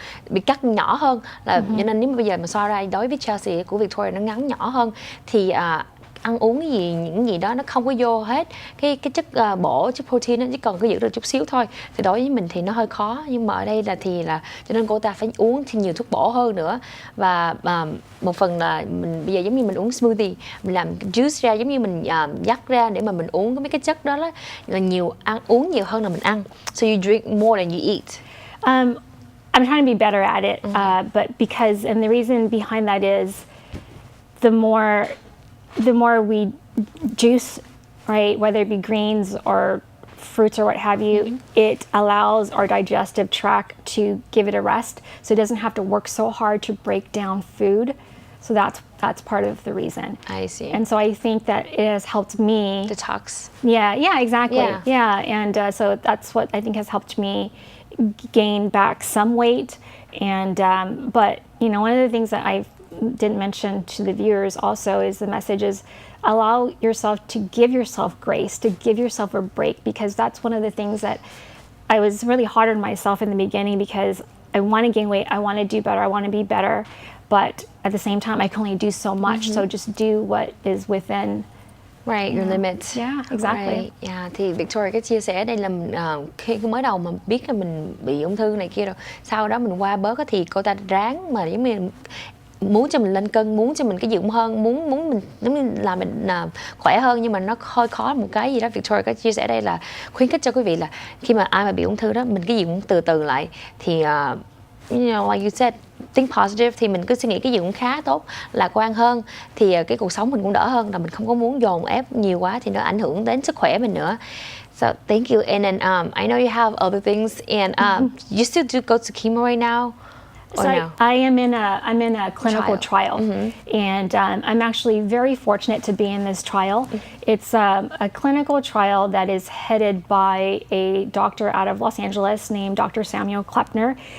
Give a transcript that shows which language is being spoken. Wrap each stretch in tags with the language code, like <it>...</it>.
<vi>Bị cắt nhỏ hơn, là cho nên nếu mà bây giờ mà so ra đối với Chelsea của Victoria nó ngắn nhỏ hơn, thì ăn uống cái gì, những gì đó nó không có vô hết cái chất bổ, chất protein nó chỉ còn có giữ được chút xíu thôi, thì đối với mình thì nó hơi khó. Nhưng mà ở đây là cho nên cô ta phải uống thì nhiều thuốc bổ hơn nữa. Và một phần là mình bây giờ giống như mình uống smoothie, mình làm juice ra, giống như mình dắt ra để mà mình uống mấy cái chất đó là uống nhiều hơn là mình ăn.</vi> <en>So you drink more than you eat. I'm trying to be better at it, but and the reason behind that is the more we juice, right, whether it be greens or fruits or what have you, it allows our digestive tract to give it a rest, so it doesn't have to work so hard to break down food. So that's part of the reason. I see. And so I think that it has helped me detox. Yeah, exactly. And so that's what I think has helped me gain back some weight. And but you know, one of the things that I didn't mention to the viewers also is the message is allow yourself to give yourself grace, to give yourself a break, because that's one of the things that I was really hard on myself in the beginning, because I want to gain weight, I want to do better, I want to be better, but at the same time I can only do so much. So just do what is within your limits. Yeah, exactly.</en> <vi>Thì Victoria có chia sẻ đây là khi mới đầu mà biết là mình bị ung thư này kia rồi, sau đó mình qua bớt thì cô ta ráng mà giống như muốn cho mình lên cân, muốn cho mình cái dưỡng hơn, muốn mình giống như là mình khỏe hơn, nhưng mà nó hơi khó một cái gì đó. Victoria có chia sẻ đây là khuyến khích cho quý vị là khi mà ai mà bị ung thư đó, mình cái dưỡng từ từ lại. Thì</vi> <en>you know, like you said, think positive,</en> <vi>thì mình cứ suy nghĩ cái gì cũng khá tốt, lạc quan hơn, thì cái cuộc sống mình cũng đỡ hơn, là mình không có muốn dồn ép nhiều quá thì nó ảnh hưởng đến sức khỏe mình nữa.</vi> <en>So thank you. And then I know you have other things, and you still do go to chemo right now? So no? I'm in a clinical trial. And I'm actually very fortunate to be in this trial. It's a clinical trial that is headed by a doctor out of Los Angeles named Dr. Samuel Kleppner.</en>